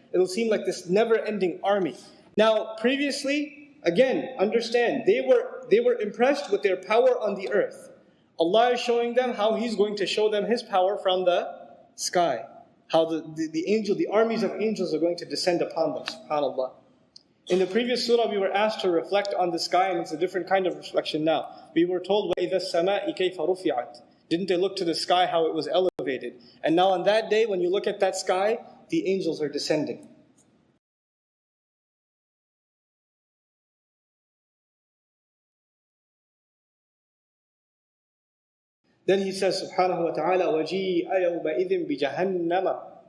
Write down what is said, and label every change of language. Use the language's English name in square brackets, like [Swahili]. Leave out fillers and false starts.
[English] It'll seem like this never-ending army. Now, previously, again, understand, they were impressed with their power on the earth. Allah is showing them how He's going to show them His power from the sky. How the armies of angels are going to descend upon them, subhanAllah. In the previous surah, we were asked to reflect on the sky, and it's a different kind of reflection now. We were told, [Arabic] وَإِذَا السَّمَاءِ كَيْفَ رُفِعَتْ. [English] Didn't they look to the sky how it was elevated? And now on that day, when you look at that sky, the angels are descending. Then He says, subhanahu wa ta'ala, [Arabic] وَجِيءَ يَوْمَئِذٍ بِجَهَنَّمَ.